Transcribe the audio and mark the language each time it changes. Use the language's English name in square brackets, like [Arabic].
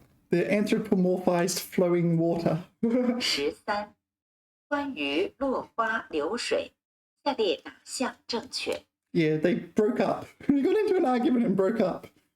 [English] The anthropomorphized flowing water. 13. [Chinese] 关于落花流水，下列哪项正确？ [English] Yeah, they broke up. They got into an argument and broke up.